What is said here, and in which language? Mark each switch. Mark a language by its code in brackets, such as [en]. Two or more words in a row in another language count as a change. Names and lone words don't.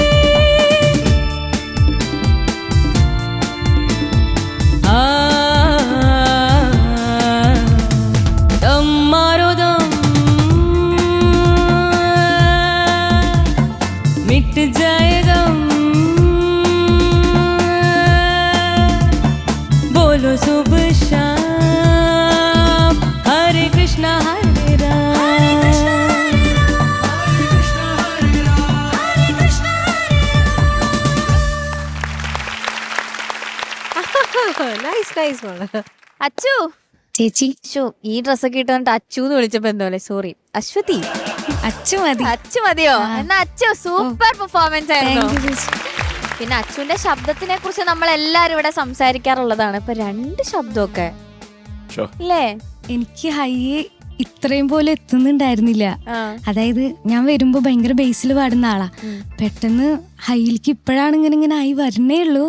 [hi] दम मारो दम, मिट जाए गम, बोलो सुबह शाम हरे कृष्णा हरे राम। [en] nice nice [ml] മോള്. അച്ചു ചേച്ചി ഷോ ഈ ഡ്രസ്സൊക്കെ ഇട്ടുകൊണ്ട് അച്ചു എന്ന് വിളിച്ചപ്പോ എന്തോ സോറി അശ്വതി അച്ചു മതി. അച്ചു മതിയോ? എന്നാ അച്ചു സൂപ്പർ പെർഫോമൻസ് ആയിരുന്നു. [en] Thank you, [ml] ചേച്ചി. പിന്നെ അച്ചുവിന്റെ ശബ്ദത്തിനെ കുറിച്ച് നമ്മൾ എല്ലാരും ഇവിടെ സംസാരിക്കാറുള്ളതാണ്. ഇപ്പൊ രണ്ട് ശബ്ദമൊക്കെ [en] Sure. [ml] അല്ലേ? എനിക്ക് ഹൈ ഇത്രയും പോലെ എത്തുന്നുണ്ടായിരുന്നില്ല. ആ. അതായത് ഞാൻ വരുമ്പോ ഭയങ്കര ബേസിൽ പാടുന്ന ആളാ. പെട്ടെന്ന് ഹൈയിലേക്ക് ഇപ്പോഴാണ് ഇങ്ങനെ ആയി വരണേ ഉള്ളൂ.